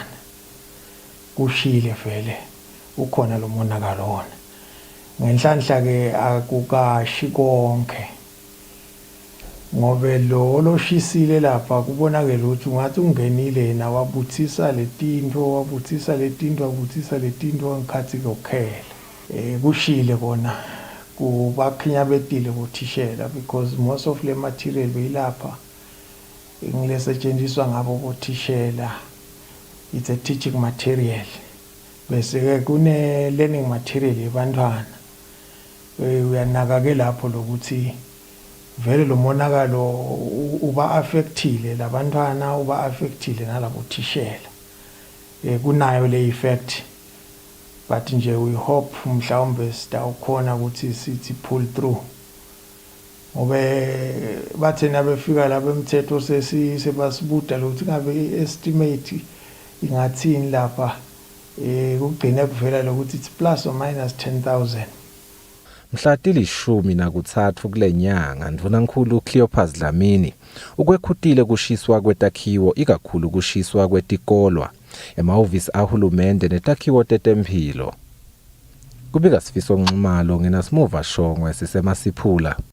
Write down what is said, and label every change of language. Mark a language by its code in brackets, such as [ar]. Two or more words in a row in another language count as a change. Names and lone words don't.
[ss] Kushile vele ukhona lo monakalo wona ngenhlanhla ke akukashi konke ngobe lo loshisile lapha kubonakala ukuthi ungathi ungenile na wabuthisa letintwa ngikhathi kokhela kushile kona kubakhinya betile bothishela [en] because most of [ss] le material beyilapha ngilesetshenziswa ngabo bothishela. [en] It's a teaching material. [ss] Bese ke kune [en] learning material [ss] yabantwana. Uyanakake lapho lokuthi vele lo monakalo uba affectile labantwana uba affectile nalabo thishela. Kunayo le effect. But nje [en] we hope [ss] mhlawumbe sitawukhona ukuthi sithi [en] pull through. [ss] Ngobe bathena befika lapha emthetho sebasibuda lokuthi ngabe estimate ingathini lapha kugcina kuvela lokuthi [en] it's plus or minus 10,000. [ss] Mhlatili 13 kulenyanga ndvunankhulu Cleopas Dlamini ukwekhutile kushiswa kwetakhiwo ikakhulu kushiswa kwetikolwa emahhovisi ahulumende netakhiwo tetempilo. Kubika Sifiso Nxumalo ngina Simuva Shongwe siseMasiphula.